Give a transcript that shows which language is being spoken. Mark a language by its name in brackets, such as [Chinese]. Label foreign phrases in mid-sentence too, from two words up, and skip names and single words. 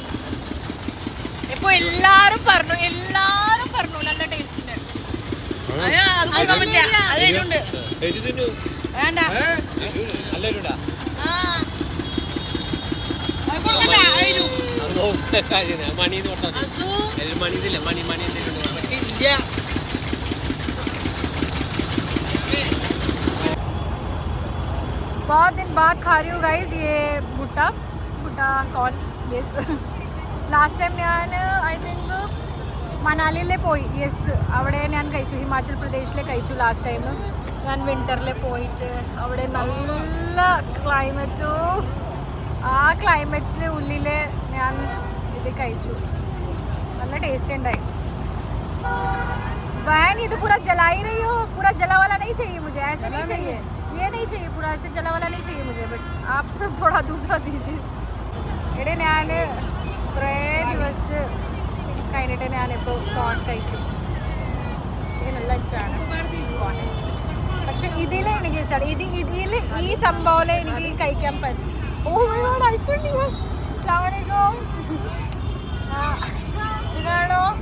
[Malayalam] ഇപ്പൊ എല്ലാരും പറഞ്ഞു നല്ല ടേസ്റ്റ് ഉണ്ട്. അത് കൊടുക്കാൻ പറ്റില്ല, അത് എരിവുണ്ട്. വേണ്ട ഇല്ല. [Hindi] बहुत दिन बाद खा रही हूँ गाइज ये भुट्टा कॉर्न. [English] yes last time [Malayalam] ഞാൻ [English] I think [Malayalam] മണാലിയിലെ പോയി. യെസ് അവിടെ ഞാൻ കഴിച്ചു, ഹിമാചൽ പ്രദേശിലെ കഴിച്ചു [English] last time. [Malayalam] ഞാൻ വിൻ്ററിൽ പോയിട്ട് അവിടെ നല്ല ക്ലൈമറ്റും ആ ക്ലൈമറ്റിന് ഉള്ളിൽ ഞാൻ ഇത് കഴിച്ചു. നല്ല ടേസ്റ്റ് ഉണ്ടായി. [Hindi] बहन ये तो पूरा जला ही रही हो, पूरा जला वाला नहीं चाहिए मुझे, ऐसे नहीं चाहिए, ये नहीं चाहिए, पूरा ऐसे जला वाला नहीं चाहिए मुझे, बट आप थोड़ा दूसरा दीजिए. [Malayalam] ഇവിടെ ഞാൻ കുറേ ദിവസം കഴിഞ്ഞിട്ട് ഞാനിപ്പോൾ കോൺ കഴിക്കും. എനിക്ക് നല്ല ഇഷ്ടമാണ് കോൺ. പക്ഷെ ഇതിൽ എനിക്ക് ഇഷ്ടമാണ്, ഇതിൽ ഈ സംഭവം എനിക്ക് കഴിക്കാൻ പറ്റും. ഓ ആയിക്കോട്ടെ. [Arabic] السلام عليكم. [Malayalam] സുഖാണോ?